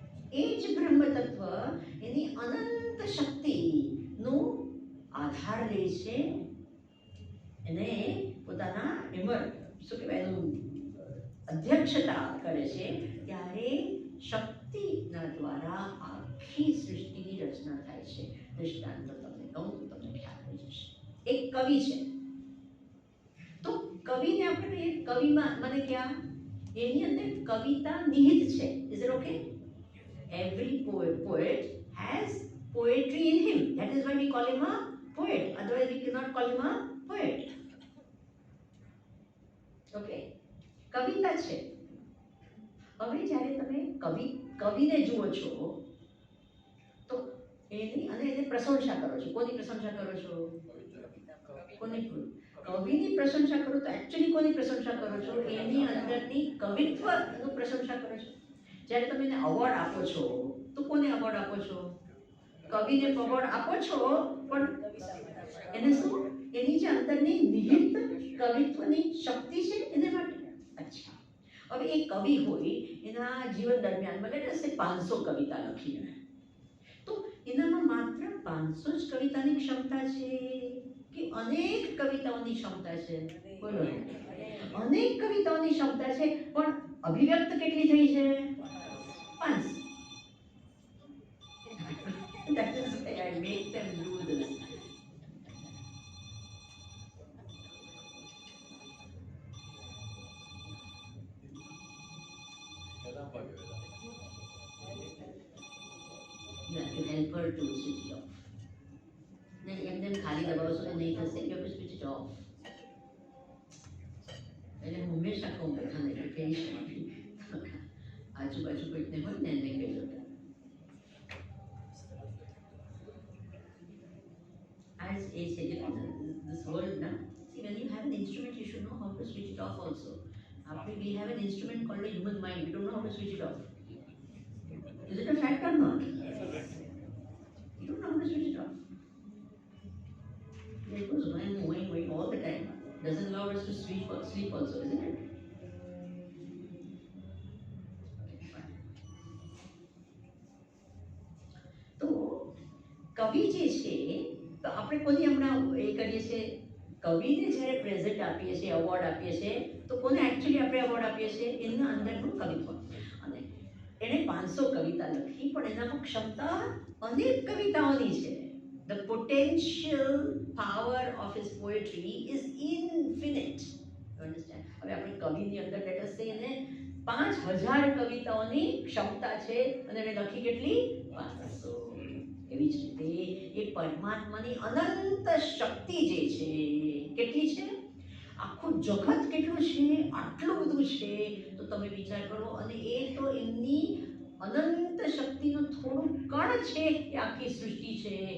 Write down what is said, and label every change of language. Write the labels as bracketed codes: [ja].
[gu] એ જ બ્રહ્મ તત્વ એની અનંત શક્તિનું આધાર લે છે, એને પોતાના શું કહેવાય એનું અધ્યક્ષતા કરે છે, ત્યારે શક્તિના દ્વારા આખી સૃષ્ટિની રચના થાય છે. દૃષ્ટાંત તમને કહું તો તમને ખ્યાલ થઈ જશે. એક કવિ છે, તો કવિને આપણે કહીએ કવિમાં મને ક્યાં એની અંદર કવિતા નિહિત છે. [en] Is it okay? Every poet has poetry in him. That is why we call him a poet. Otherwise we cannot call him a poet. [gu] Okay? કવિતા છે. હવે જ્યારે તમે કવિને જુઓ છો તો એને પ્રશંસા કરો છો. કોની પ્રશંસા કરો છો? કવિની પ્રશંસા કરો તો એકચ્યુઅલી કોની પ્રશંસા કરો છો? એની અંદરની કવિત્વનું પ્રશંસા કરો છો. જ્યારે તમે એને અવોર્ડ આપો છો તો કોને અવોર્ડ આપો છો? કવિને અવોર્ડ આપો છો, પણ એને શું? એની જે અંદરની નિહિત કવિત્વની શક્તિ છે એને માટે. અચ્છા, હવે એ કવિ હોય એના જીવન દરમિયાન મને રહેશે 500 કવિતા લખીને, તો એનામાં માત્ર 500 જ કવિતાની ક્ષમતા છે કે અનેક કવિતાઓની ક્ષમતા છે? બોલો. અનેક કવિતાઓની ક્ષમતા છે, પણ અભિવ્યક્ત કેટલી થઈ છે? 5. [en] That is why I make them do this. You have to help her to switch it off. [gu] નહીં, એમને ખાલી દબાવશો તો નહીં થશે. [en] You have to switch it off. [gu] એટલે હું હંમેશા કહું બધાને કે કહીશ આજુબાજુ કોઈકને હોય ને એને કહેજો. [en] As I said, this world now, see, when you have an instrument, you should know how to switch it off also. After we have an instrument called a human mind, we don't know how to switch it off. Is it a fact or not? You don't know how to switch it off. It goes going all the time. Doesn't allow us to sleep also, isn't it? [gu] તો કવિ જે છે, તો આપણે કોની હમણાં એ કરીએ છીએ, કવિને જ્યારે પ્રેઝન્ટ આપીએ છીએ, અવોર્ડ આપીએ છીએ, તો કોને એકચ્યુઅલી આપણે અવોર્ડ આપીએ છીએ? એના અંદરનું કવિત્વ. અને એણે 500 કવિતા લખી, પણ એનામાં ક્ષમતા અનેક કવિતાઓની છે. [en] The potential power of his poetry is infinite. You understand? [gu] હવે આપણે કવિની અંદર [en] let us say [gu] એને 5000 કવિતાઓની ક્ષમતા છે, અને એને લખી કેટલી? 500. એવી જ રીતે એ પરમાત્માની અનંત શક્તિ જે છે, કેટલી છે? આખું જગત કેટલું છે? આટલું બધું છે. તો તમે વિચાર કરો, અને એ તો એમની અનંત શક્તિનું થોડું કણ છે એ આખી સૃષ્ટિ છે.